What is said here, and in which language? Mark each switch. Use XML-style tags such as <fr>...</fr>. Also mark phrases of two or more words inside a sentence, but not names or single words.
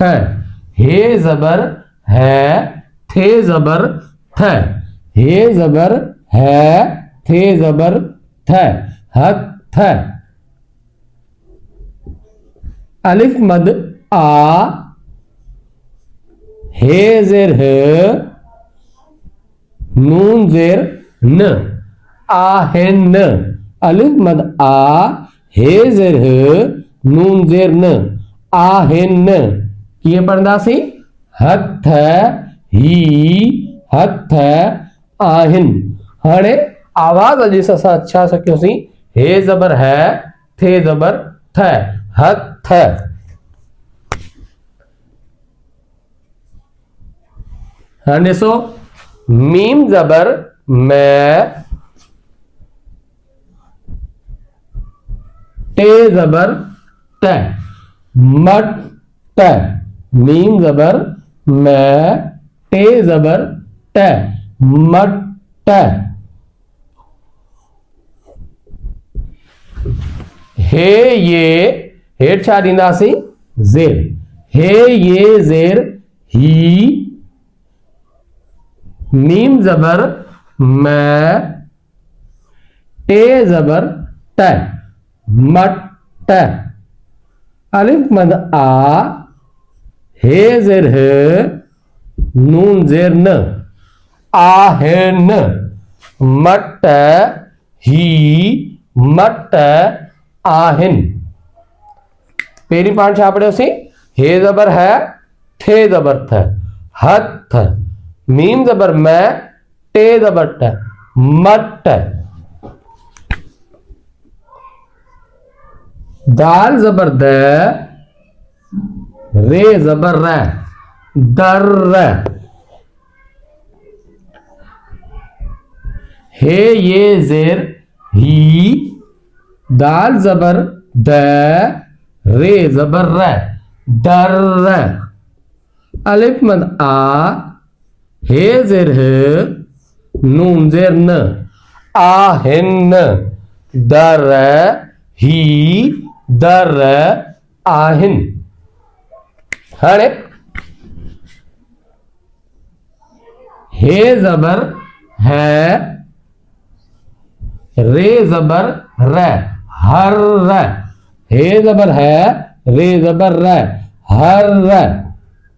<sd>हे ज़बर है, थे ज़बर थ, हे ज़बर है, थे ज़बर थ, हथ। अलिफ मद आ, हे ज़ेर ह, नून ज़ेर न, आहिन। अलिफ मद आ, हे ज़ेर ह, नून ज़ेर न, आहिन। कीअं पढ़ंदासीं? हथ ही, हथ आहिन। हाणे आवाज़ अॼु असां छा सिखियोसीं? हे ज़बर है, थे ज़बर थ, हथ। हाँ ॾिसो मीम ज़बर मैं, टे ज़बर त, मट। मीम ज़बर मैं, टे ज़बर त, मट। हे ये, हेठ छा ॾींदासीं? ज़ेर। हे ये ज़ेर ही, मीम ज़बर मैं, टे ज़बर त, मट। अलिफ मद आ, हे ज़ेर ह, नून ज़ेर न, आहिन। मट ही, मट आहिन। पहिरीं पाण छा पढ़ियोसीं? हे ज़बर है, थे ज़बर थ, हथ। मीम ज़बर मैं, टे ज़बर ट, मट। दाल ज़बर द, रे ज़बर र, दर। हे ये ज़ेर ही, दाल ज़बर द, रे ज़बर र, दर। अलिफ मद आ, हे ज़ेर ह, नून ज़ेर न, आहिन। दर ही, दर आहिन। हाणे हे ज़बर है, रे ज़बर र, हर। हे ज़बर है, रे ज़बर र, हर।</sd>